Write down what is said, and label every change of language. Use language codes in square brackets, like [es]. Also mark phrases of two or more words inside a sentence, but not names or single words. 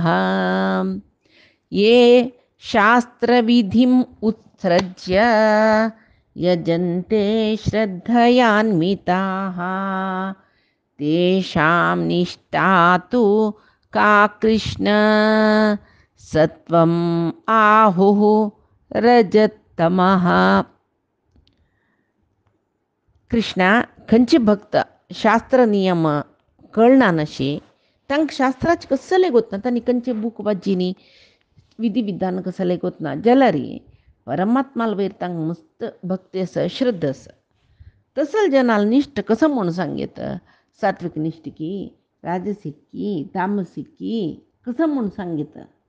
[sa] ये शास्त्रविधिम् उत्सृज्य यजन्ते श्रद्धयान्विताः तेषां निष्ठा तु का कृष्ण सत्वम् आहुः रजतमः. [kok] कृष्ण खंयचे भक्त शास्त्र नियम कळना नशी तांकां शास्त्राचे कसले गोतना तांणी खंयचे बूक वाचिनी विधी विधान कसले गोतना जाल्यार परमात्माला वयर तांकां मस्त भक्ती आसा श्रद्धा आसा. तसल जनाल निश्ठ कसं म्हणून सांगेत. सात्विक निष्ठिकी राजसिकी तामसिकी कसं म्हणून सांगेत.